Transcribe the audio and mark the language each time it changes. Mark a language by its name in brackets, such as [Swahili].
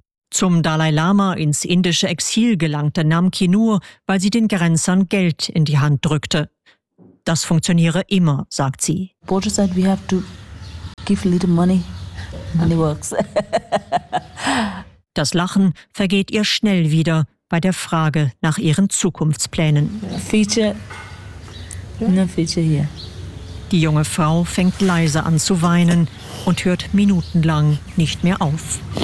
[German] Zum Dalai Lama ins indische Exil gelangte Namki nur, weil sie den Grenzern Geld in die Hand drückte. Das funktioniere immer, sagt sie. [English] Border said we have to give a little money. Money works. [German] Das Lachen vergeht ihr schnell wieder bei der Frage nach ihren Zukunftsplänen. [English] Future? No future here. [German] Die junge Frau fängt leise an zu weinen und hört minutenlang nicht mehr auf.